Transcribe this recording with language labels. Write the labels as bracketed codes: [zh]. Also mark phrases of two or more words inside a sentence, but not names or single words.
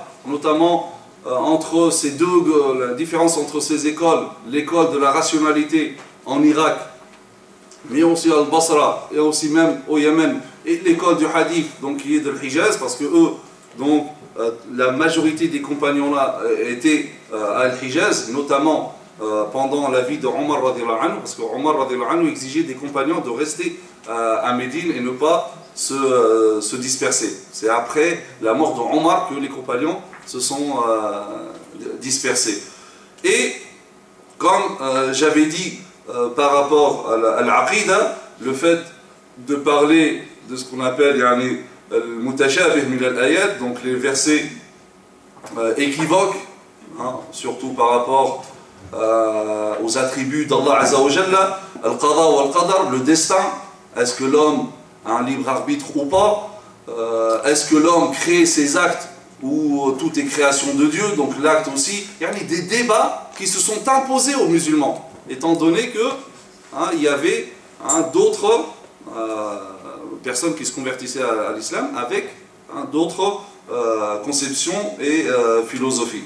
[fr] notamment entre ces deux, la différence entre ces écoles, l'école de la rationalité en Irak, mais aussi à Al-Basra, et aussi même au Yémen, et l'école du Hadith, donc qui est de l'Hijaz, parce que eux, donc, la majorité des compagnons-là étaient à Al-Hijaz, notamment pendant la vie de Omar [ar] رضي الله عنه, [fr] parce que Omar [ar] رضي الله عنه [fr] exigeait des compagnons de rester à Médine et ne pas se disperser. C'est après la mort de Omar que les compagnons se sont dispersés. Et comme j'avais dit par rapport à l'aqida, le fait de parler de ce qu'on appelle [ar] المتشابه من الآيات, [fr] donc les versets équivoques, hein, surtout par rapport aux attributs d' [ar] الله عز وجل, القضاء والقدر, [fr] le destin. Est-ce que l'homme a un libre arbitre ou pas? Est-ce que l'homme crée ses actes ou tout est création de Dieu? Donc l'acte aussi. Il y a des débats qui se sont imposés aux musulmans, étant donné que il y avait d'autres personnes qui se convertissaient à l'islam avec d'autres conceptions et philosophies.